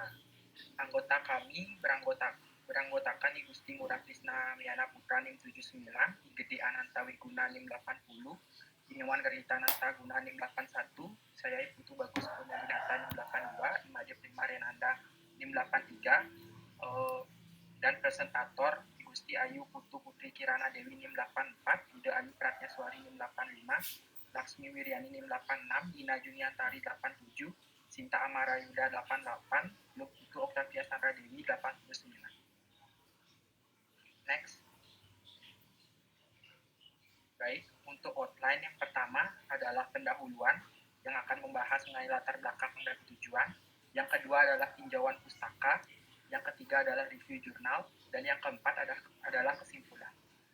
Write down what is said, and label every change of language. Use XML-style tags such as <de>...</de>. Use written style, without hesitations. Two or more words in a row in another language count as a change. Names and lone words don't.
<id>Anggota kami beranggotakan Ibu Gusti Ngurah Krisna Miana Putra NIM 79, Gede Ananta Wiguna NIM 80, Inewan Garita Nanta Guna NIM 81, saya Putu Bagus Pemuli Data NIM 82, Imade Prima Renanda NIM 83, dan presentator Gusti Ayu Putu Putri Kirana Dewi NIM 84, Ida Ayu Pratnyaswari NIM 85, Laksmi Wiryani NIM 86, Dina Juniantari 87, Sinta Amara Yuda 88, Lukitu Oktavia Sandra Dewi 89. Next. Baik, untuk outline yang pertama adalah pendahuluan yang akan membahas mengenai latar belakang dan tujuan. Yang kedua adalah tinjauan pustaka. Yang ketiga adalah review jurnal, dan yang keempat adalah kesimpulan.</id>